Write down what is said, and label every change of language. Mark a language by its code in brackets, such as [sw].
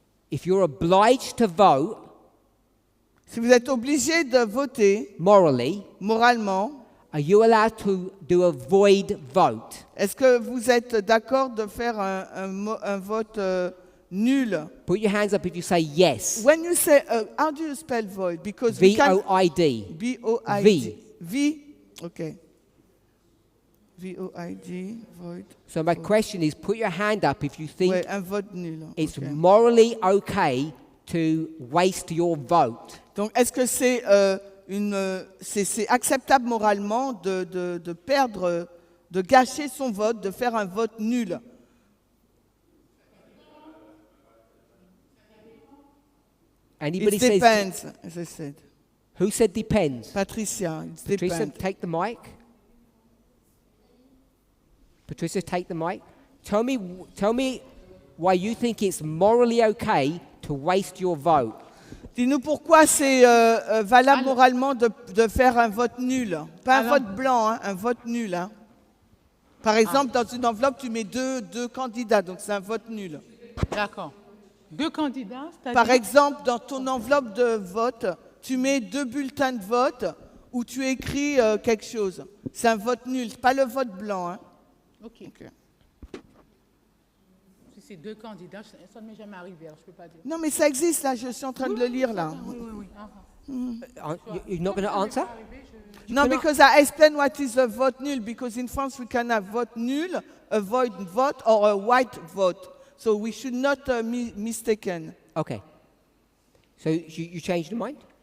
[en] If you're obliged to vote [fr] Si vous êtes obligé de voter [en] morally, [fr] moralement, [en] are you allowed to do a void vote? [fr] est-ce que vous êtes d'accord de faire un vote nul? [en] Put your hands up if you say yes. When you say, how do you spell void? Because we can V-O-I-D. V-O-I-D. V. Okay. V-O-I-D. Void. So my question is, put your hand up if you think [fr] Ouais, un vote nul. [en] it's Okay. morally okay to waste your vote. [fr] Donc, est-ce que c'est c'est acceptable moralement de perdre, de gâcher son vote, de faire un vote nul? [en] Anybody It says depends, as I said. who said depends? Patricia, it Patricia, depends. take the mic. Patricia, take the mic. Tell me why you think it's morally okay to waste your vote. [fr] Dis-nous pourquoi c'est valable moralement de faire un vote nul. Pas un vote blanc, hein, un vote nul. Hein. Par exemple, dans une enveloppe, tu mets deux candidats, donc c'est un vote nul. D'accord. 2 candidats, c'est-à-dire Par exemple, dans ton enveloppe de vote, tu mets 2 bulletins de vote où tu écris quelque chose. C'est un vote nul, c'est pas le vote blanc. Hein. Ok. Si c'est 2 candidats, ça ne m'est jamais arrivé, alors je ne peux pas dire. Non, mais ça existe là, je suis en train de le lire là. Oui. [en] You're not going to answer? No, because I explain what is a vote nul, because in France we can have vote nul, a void vote, or a white vote. So we should not mistaken. Okay. So you changed your mind?